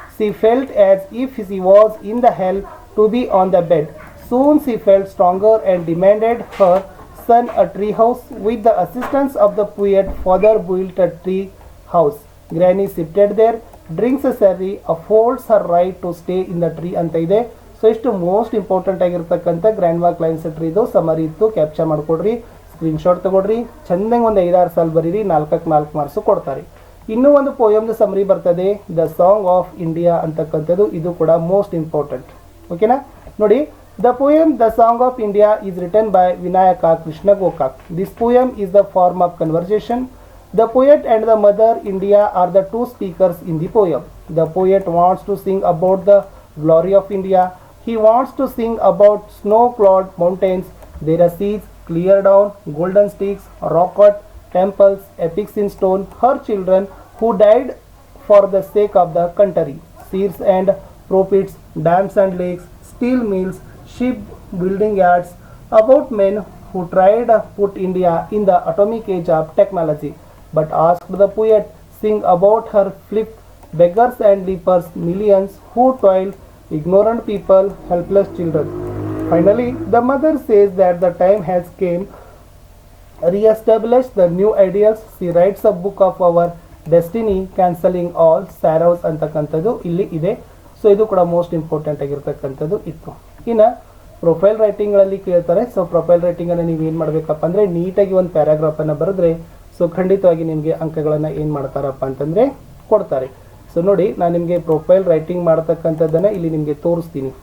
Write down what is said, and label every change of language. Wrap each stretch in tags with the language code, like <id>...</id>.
<en>She felt as if she was in the hell to be on the bed. Soon she felt stronger and demanded her son a tree house. With the assistance of the poet, father built a tree house. Granny seated there, drinks a sherry, affords her right to stay in the tree</en> <kn>ಅಂತ ಇದೆ. So ಇಷ್ಟು most important ಆಗಿರ್ತಕ್ಕಂಥ grand walk lines ಟ್ರೀದು summary ಇತ್ತು. Capture ಮಾಡ್ಕೊಡ್ರಿ, screenshot ತಗೊಳ್ರಿ, ಚಂದಂಗೆ ಒಂದು 5-6 ಸಾಲ ಬರೀರಿ, 4ಕ್ಕೆ 4 marks ಕೊಡ್ತಾರೆ. ಇನ್ನೂ ಒಂದು ಪೋಯಮ್ದು ಸಮರಿ ಬರ್ತದೆ, ದ ಸಾಂಗ್ ಆಫ್ ಇಂಡಿಯಾ ಅಂತಕ್ಕಂಥದ್ದು. ಇದು ಕೂಡ ಮೋಸ್ಟ್ ಇಂಪಾರ್ಟೆಂಟ್. ಓಕೆನಾ? ನೋಡಿ,</kn> <en>The poem the song of India is written by Vinayaka Krishna Gokak. This poem is the form of conversation. The poet and the mother India are the two speakers in the poem. The poet wants to sing about the glory of India. He wants to sing about snow-clad mountains, their seas, clear down, golden sticks, rock-cut temples, epics in stone, her children who died for the sake of the country, seers and prophets, dams and lakes, steel mills, ship building yards, about men who tried to put India in the atomic age of technology. But asked the poet, sing about her flip, beggars and lepers, millions who toiled, ignorant people, helpless children. Finally, the mother says that the time has came, re-establish the new ideals. She writes a book of our destiny, cancelling all sorrows</en> <kn>ಅಂತಕ್ಕಂಥದ್ದು ಇಲ್ಲಿ ಇದೆ. So ಇದು ಕೂಡ most important ಆಗಿರ್ತಕ್ಕಂಥದ್ದು ಇತ್ತು. ಇನ್ನು profile ರೈಟಿಂಗ್ಗಳಲ್ಲಿ ಕೇಳ್ತಾರೆ. So profile ರೈಟಿಂಗನ್ನು ನೀವು ಏನು ಮಾಡಬೇಕಪ್ಪ ಅಂದರೆ ನೀಟಾಗಿ ಒಂದು ಪ್ಯಾರಾಗ್ರಾಫನ್ನು ಬರೆದ್ರೆ ಸೊ ಖಂಡಿತವಾಗಿ ನಿಮಗೆ ಅಂಕಗಳನ್ನು ಏನು ಮಾಡ್ತಾರಪ್ಪ ಅಂತಂದರೆ ಕೊಡ್ತಾರೆ. ಸೊ ನೋಡಿ, ನಾನು ನಿಮಗೆ ಪ್ರೊಫೈಲ್ ರೈಟಿಂಗ್ ಮಾಡ್ತಕ್ಕಂಥದ್ದನ್ನು ಇಲ್ಲಿ ನಿಮಗೆ ತೋರಿಸ್ತೀನಿ.</kn>